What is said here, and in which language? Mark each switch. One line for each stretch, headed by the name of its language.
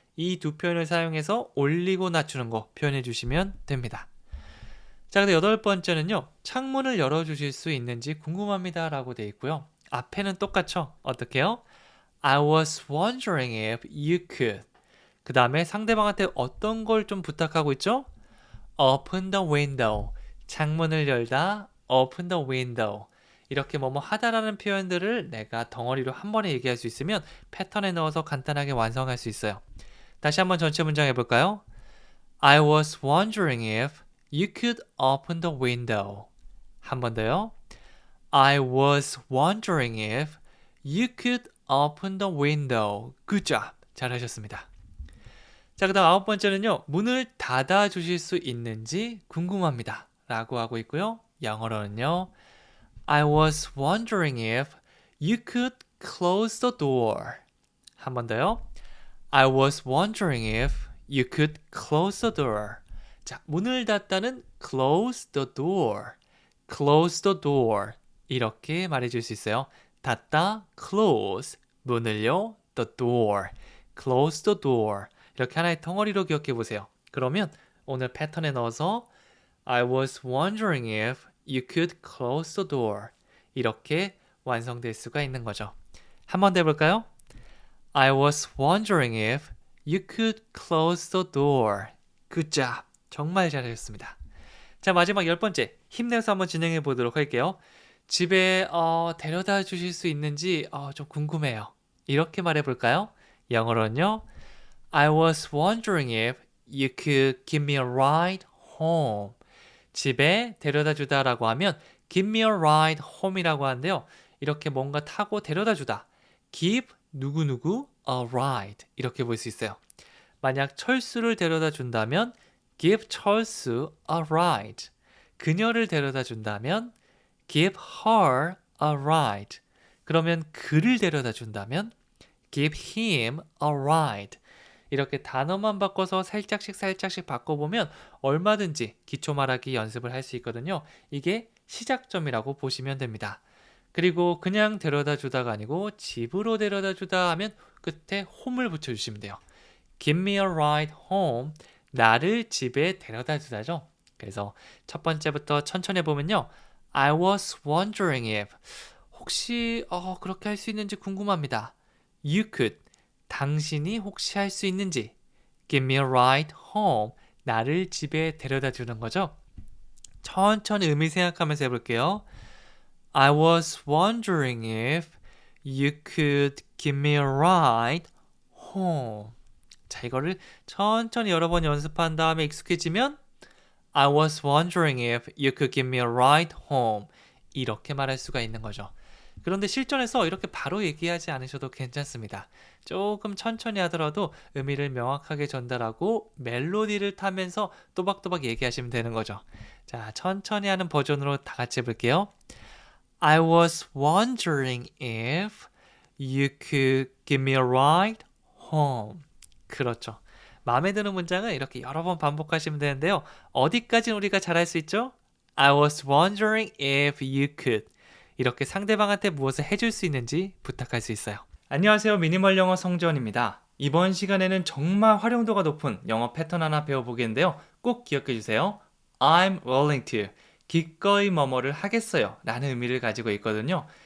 Korean: 이 두 표현을 사용해서 올리고 낮추는 거 표현해 주시면 됩니다. 자, 근데 여덟 번째는요. 창문을 열어주실 수 있는지 궁금합니다. 라고 되어 있고요. 앞에는 똑같죠? 어떻게요?
English: I was wondering if you could.
Korean: 그 다음에 상대방한테 어떤 걸 좀 부탁하고 있죠?
English: Open the window.
Korean: 창문을 열다.
English: Open the window.
Korean: 이렇게 뭐뭐 하다라는 표현들을 내가 덩어리로 한 번에 얘기할 수 있으면 패턴에 넣어서 간단하게 완성할 수 있어요. 다시 한번 전체 문장 해볼까요?
English: I was wondering if you could open the window.
Korean: 한 번 더요.
English: I was wondering if you could open the window. Good job.
Korean: 잘하셨습니다. 자, 그 다음 아홉 번째는요. 문을 닫아 주실 수 있는지 궁금합니다. 라고 하고 있고요. 영어로는요.
English: I was wondering if you could close the door.
Korean: 한 번 더요.
English: I was wondering if you could close the door.
Korean: 자, 문을 닫다는
English: close the door. close the door.
Korean: 이렇게 말해줄 수 있어요. 닫다, close. 문을요, the door.
English: close the door.
Korean: 이렇게 하나의 덩어리로 기억해 보세요. 그러면 오늘 패턴에 넣어서
English: I was wondering if you could close the door.
Korean: 이렇게 완성될 수가 있는 거죠. 한 번 더 해볼까요?
English: I was wondering if you could close the door. Good job.
Korean: 정말 잘하셨습니다. 자, 마지막 열 번째. 힘내서 한번 진행해 보도록 할게요. 집에 데려다 주실 수 있는지 좀 궁금해요. 이렇게 말해 볼까요? 영어로는요.
English: I was wondering if you could give me a ride home.
Korean: 집에 데려다 주다라고 하면
English: give me a ride home
Korean: 이라고 하는데요. 이렇게 뭔가 타고 데려다 주다. give 누구누구 a ride 이렇게 볼 수 있어요. 만약 철수를 데려다 준다면
English: give 철수 a ride.
Korean: 그녀를 데려다 준다면
English: give her a ride.
Korean: 그러면 그를 데려다 준다면
English: give him a ride.
Korean: 이렇게 단어만 바꿔서 살짝씩 바꿔보면 얼마든지 기초 말하기 연습을 할 수 있거든요. 이게 시작점이라고 보시면 됩니다. 그리고 그냥 데려다 주다가 아니고 집으로 데려다 주다 하면 끝에 home을 붙여주시면 돼요.
English: Give me a ride home.
Korean: 나를 집에 데려다 주다죠. 그래서 첫 번째부터 천천히 해보면요.
English: I was wondering if
Korean: 혹시 그렇게 할 수 있는지 궁금합니다.
English: You could.
Korean: 당신이 혹시 할 수 있는지.
English: Give me a ride home.
Korean: 나를 집에 데려다 주는 거죠. 천천히 의미 생각하면서 해볼게요.
English: I was wondering if you could give me a ride home.
Korean: 자, 이거를 천천히 여러 번 연습한 다음에 익숙해지면
English: I was wondering if you could give me a ride home.
Korean: 이렇게 말할 수가 있는 거죠. 그런데 실전에서 이렇게 바로 얘기하지 않으셔도 괜찮습니다. 조금 천천히 하더라도 의미를 명확하게 전달하고 멜로디를 타면서 또박또박 얘기하시면 되는 거죠. 자, 천천히 하는 버전으로 다 같이 해볼게요.
English: I was wondering if you could give me a ride home.
Korean: 그렇죠. 마음에 드는 문장은 이렇게 여러 번 반복하시면 되는데요. 어디까지는 우리가 잘할 수 있죠?
English: I was wondering if you could.
Korean: 이렇게 상대방한테 무엇을 해줄 수 있는지 부탁할 수 있어요. 안녕하세요. 미니멀 영어 성지원입니다. 이번 시간에는 정말 활용도가 높은 영어 패턴 하나 배워보겠는데요.
English: 꼭 기억해 주세요. I'm willing to.
Korean: 기꺼이 뭐뭐를 하겠어요 라는 의미를 가지고 있거든요.